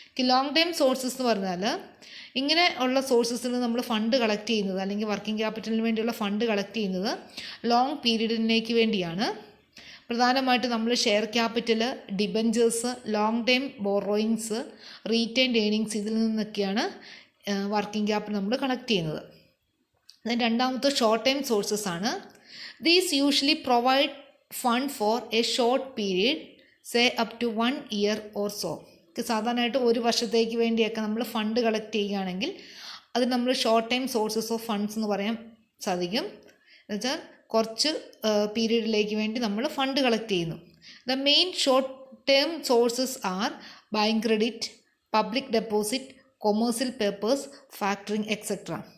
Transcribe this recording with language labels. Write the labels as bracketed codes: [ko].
[ml] Long time sources എന്ന് പറഞ്ഞാൽ ഇങ്ങനെ ഉള്ള സോഴ്സസിൽ നമ്മൾ ഫണ്ട് കളക്ട് ചെയ്യുന്നത്, അല്ലെങ്കിൽ വർക്കിംഗ് ക്യാപിറ്റലിന് വേണ്ടിയുള്ള ഫണ്ട് കളക്ട് ചെയ്യുന്നത് ലോങ് പീരീഡിലേക്ക് വേണ്ടിയാണ്. പ്രധാനമായിട്ട് നമ്മൾ share capital, debentures, long time borrowings, retained earnings, ഇതിൽ നിന്നൊക്കെയാണ് വർക്കിംഗ് ക്യാപിറ്റൽ നമ്മൾ കളക്ട് ചെയ്യുന്നത്. രണ്ടാമത്തെ ഷോർട്ട് ടൈം സോഴ്സസ് ആണ്. [en] These usually provide fund for a short period, say up to 1 year or so. [ml] സാധാരണയായിട്ട് ഒരു വർഷത്തേക്ക് വേണ്ടിയൊക്കെ നമ്മൾ ഫണ്ട് കളക്ട് ചെയ്യുകയാണെങ്കിൽ അത് നമ്മൾ short time sources of funds എന്ന് പറയാൻ സാധിക്കും. എന്നുവെച്ചാൽ കുറച്ച് പീരീഡിലേക്ക് വേണ്ടി നമ്മൾ ഫണ്ട് കളക്ട് ചെയ്യുന്നു. [en] The main short term sources are bank credit, public deposit, commercial papers, factoring etcetera.